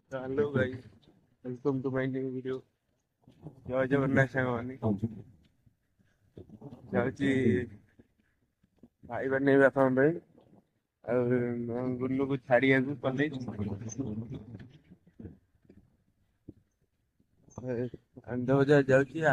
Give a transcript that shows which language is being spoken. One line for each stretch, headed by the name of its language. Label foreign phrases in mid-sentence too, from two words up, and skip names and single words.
English: Hello guys, welcome to my new video.
Odia: ଜୟ ଜଗନ୍ନାଥ साଙ୍ଗମାନେ ଯାଉଛି ଖାଇବା ନେଇ ବାପାଙ୍କ ପାଇଁ ଆଉ ଗୁଲୁକୁ ଛାଡିବାକୁ କଲେଜ ଆନନ୍ଦ ବଜାର ଯାଉଛି।